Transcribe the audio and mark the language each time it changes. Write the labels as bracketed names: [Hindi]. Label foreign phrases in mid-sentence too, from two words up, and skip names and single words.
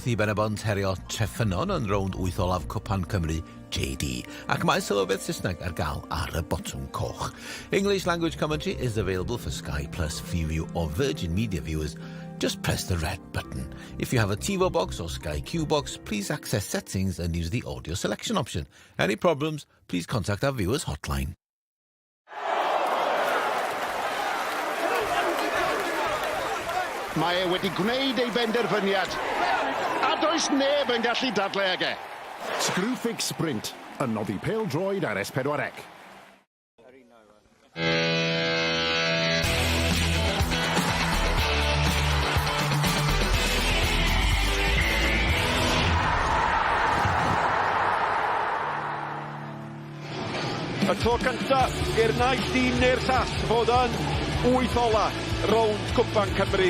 [Welsh] i Pen-y-bont herio Treffynon yn rownd 8 olaf Cwpan Cymru JD, ac mae sylwedd Saesneg ar gael ar y botwm coch. [English] English language commentary is available for Sky Plus, Freeview or Virgin Media viewers. Just press the red button. If you have a TiVo box or Sky Q box, please access settings and use the audio selection option. Any problems, please contact our viewers hotline. [Welsh] Mae wedi gwneud ei benderfyniad, a does neb yn gallu dadlau ag e. Screwfix Sprint, yn noddi pêl-droed ar S4C. Y tro cyntaf i'r naill dîm neu'r llall fod yn 8 ola rownd Cwpan Cymru.